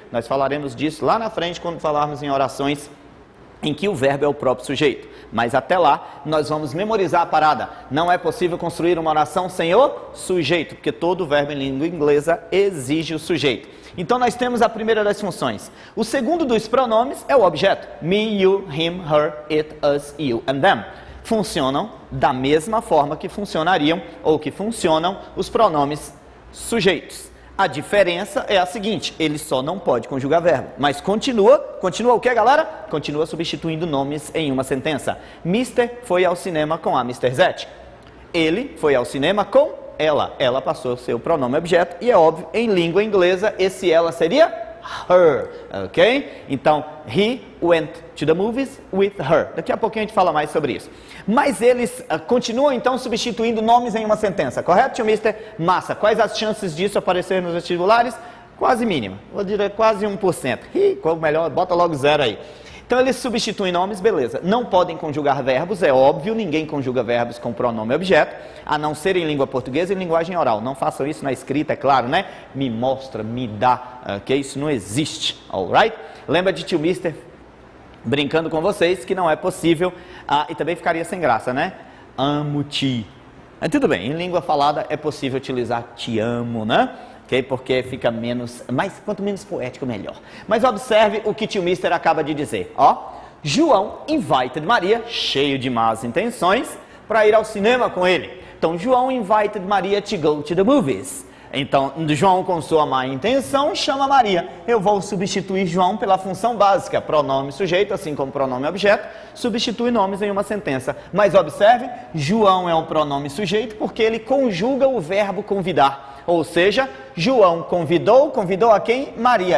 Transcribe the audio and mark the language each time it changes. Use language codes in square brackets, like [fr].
[pt] Nós falaremos disso lá na frente quando falarmos em orações em que o verbo é o próprio sujeito. Mas até lá, nós vamos memorizar a parada. Não é possível construir uma oração sem o sujeito, porque todo verbo em língua inglesa exige o sujeito. Então nós temos a primeira das funções. O segundo dos pronomes é o objeto. [en] Me, you, him, her, it, us, you and them. [pt] Funcionam da mesma forma que funcionariam ou que funcionam os pronomes sujeitos. A diferença é a seguinte, ele só não pode conjugar verbo, mas continua o que, galera? Continua substituindo nomes em uma sentença. Mister foi ao cinema com a Mr. Zete. Ele foi ao cinema com ela passou seu pronome objeto, e é óbvio, em língua inglesa, esse ela seria her, ok? Então, [en] he went to the movies with her. [pt] Daqui a pouquinho a gente fala mais sobre isso. Mas eles continuam, então, substituindo nomes em uma sentença, correto, tio Mister? Massa. Quais as chances disso aparecer nos vestibulares? Quase mínima. Vou dizer quase 1%. Qual melhor? Bota logo 0 aí. Então, eles substituem nomes, beleza. Não podem conjugar verbos, é óbvio, ninguém conjuga verbos com pronome objeto, a não ser em língua portuguesa e em linguagem oral. Não façam isso na escrita, é claro, né? Me mostra, me dá, ok? Isso não existe, alright? Lembra de tio Mister brincando com vocês que não é possível, e também ficaria sem graça, né? Amo-te. Mas tudo bem, em língua falada é possível utilizar te amo, né? Okay? Porque fica quanto menos poético, melhor. Mas observe o que tio Mister acaba de dizer. João invited Maria, cheio de más intenções, para ir ao cinema com ele. Então, [en] João invited Maria to go to the movies. [pt] Então, João, com sua má intenção, chama Maria. Eu vou substituir João pela função básica, pronome sujeito, assim como pronome objeto, substitui nomes em uma sentença. Mas observe, João é um pronome sujeito porque ele conjuga o verbo convidar. Ou seja, João convidou a quem? Maria.